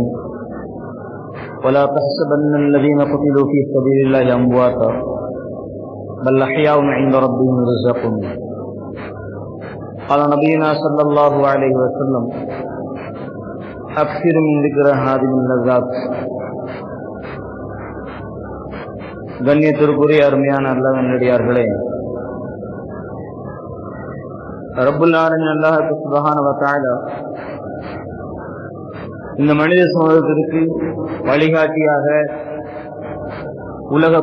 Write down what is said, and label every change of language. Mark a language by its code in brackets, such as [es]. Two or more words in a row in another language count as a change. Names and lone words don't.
[ar] ولا تحسبن الذين قتلوا في سبيل الله أمواتا بل أحياء عند ربهم يرزقون. قال نبينا صلى الله عليه وسلم: أكثر من ذكر هذه اللذات. [ta] கண்ணியத்திற்குரிய அருமையான அல்லாஹ்வின் நல்லடியார்களே, [ar] رب العالمين [ta] அல்லாஹ் [ar] سبحانه وتعالى [ta] இந்த மனித சமூகத்திற்கு வழிகாட்டியாக, உலக